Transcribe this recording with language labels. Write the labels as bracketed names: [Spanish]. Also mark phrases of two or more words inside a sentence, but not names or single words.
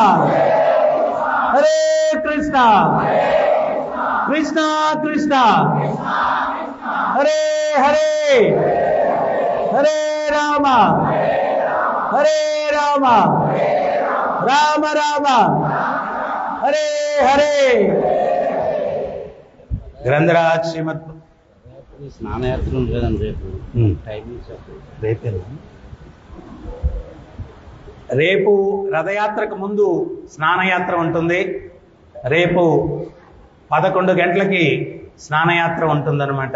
[Sanskrit] हरे कृष्ण कृष्ण कृष्ण हरे हरे हरे राम हरे राम राम राम हरे हरे. [Telugu] గ్రంథరాజ్ శ్రీమద్ స్నానయాత్ర ఉండలేదండి రేపు టైమింగ్ రేపేనా? రేపు రథయాత్రకు ముందు స్నానయాత్ర ఉంటుంది. రేపు 11 గంటలకి స్నానయాత్ర ఉంటుందన్నమాట.